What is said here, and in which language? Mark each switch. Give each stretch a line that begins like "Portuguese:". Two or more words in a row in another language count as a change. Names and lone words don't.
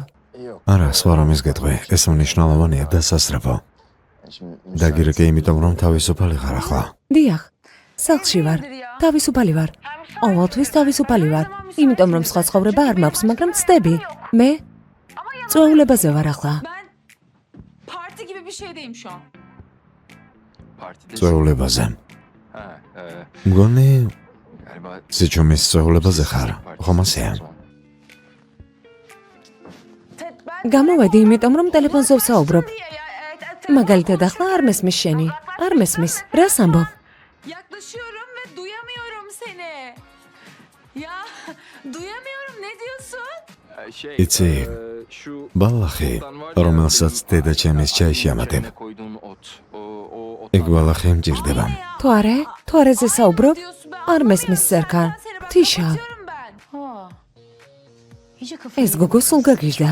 Georgian: არა, სხვა რომის გეტყვი, ეს მნიშვნელოვანია დასასწრაფო. დაგირეკე იმიტომ, რომ თავისუფალი ხარ ახლა. დიახ, სახლში ვარ, თავისუფალი ვარ. ყოველთვის თავისუფალი ვარ, იმიტომ რომ სხვა ცხოვრება არ მაქვს, მაგრამ ცდები. მე წვეულებაზე ვარ ახლა.
Turkish: Parti gibi bir şeydeyim şu an.
Georgian: წვეულებაზე. მგონი სიჩუმის წვეულებაზე ხარ, ხომ ასეა? გამოვედი, იმიტომ რომ ტელეფონზე ვსაუბრობ. მაგალითად ახლა არ მესმის შენი, არ მესმის. რას ამბობ?
Turkish: Yaklaşıyorum ve duyamıyorum seni. Ya duyamıyorum, ne diyorsun?
Georgian: იცი, ბალახი, რომელსაც დედა ჩემის ჩაიში ამატებ. ეგ ბალახი მჭირდება. თუ არა ზესაუბრობ? არ მესმის სერგან. თიშავ. ეს გოგო სულ გაგიჟდა.